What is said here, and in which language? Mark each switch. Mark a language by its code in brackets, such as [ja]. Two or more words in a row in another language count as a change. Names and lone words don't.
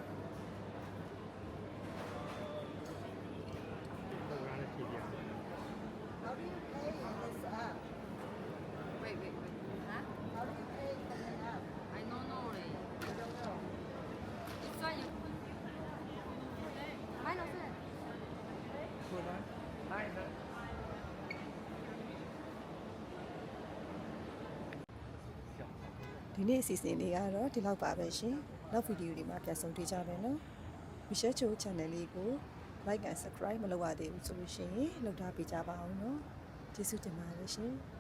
[en] How do you pay in this app? Wait. Huh? How do you pay in the app? I don't know. I don't know. This one you put. Mine also. Hi, sir. [my] ဒီနေ့အစီအစဉ်လေးကတော့ဒီလောက်ပါပဲရှင်နောက်ဗီဒီယိုတွေမှာပြန်ဆုံတွေ့ကြမယ်နော် Michelle Cho Channel လေးကို [en] like and subscribe [my] မလုပ်ရသေးဘူးဆိုလို့ရှိရင်လုပ်ထားပေးကြပါအောင်နော်ကျေးဇူးတင်ပါတယ်ရှင်